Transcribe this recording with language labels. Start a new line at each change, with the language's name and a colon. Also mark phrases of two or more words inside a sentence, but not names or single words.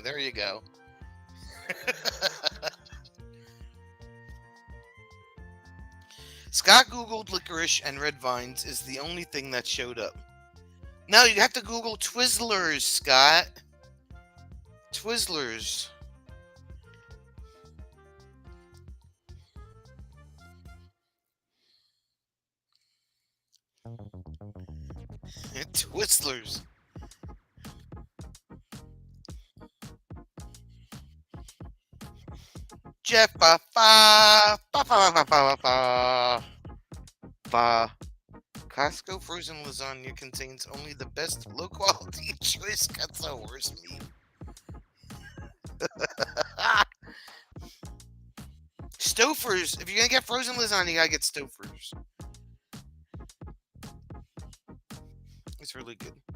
English: There you go. Scott Googled licorice and red vines is the only thing that showed up. No, you have to Google Twizzlers, Scott. Twizzlers. Twizzlers. Jeff fa fa fa fa fa fa fa fa. Costco frozen lasagna contains only the best low quality choice cuts of horse meat. Stouffer's. If you're gonna get frozen lasagna, you gotta get Stouffer's. It's really good.